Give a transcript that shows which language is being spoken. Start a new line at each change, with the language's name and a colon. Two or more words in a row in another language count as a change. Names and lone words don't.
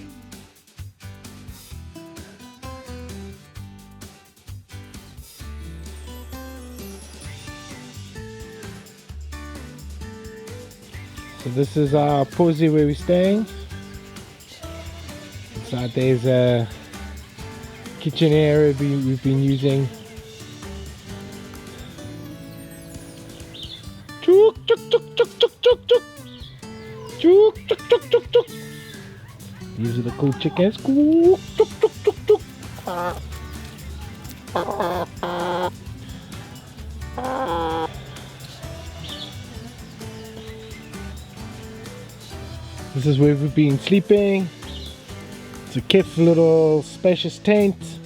English: So this is our posy where we're staying. Inside there's a kitchen area we've been using. Chook, chook, chook, chook, chook, chook, chook. Chook, chook, chook, chook, chook. These are the cool chickens. Chook, chook, chook, chook, chook. This is where we've been sleeping. It's a cute little spacious tent.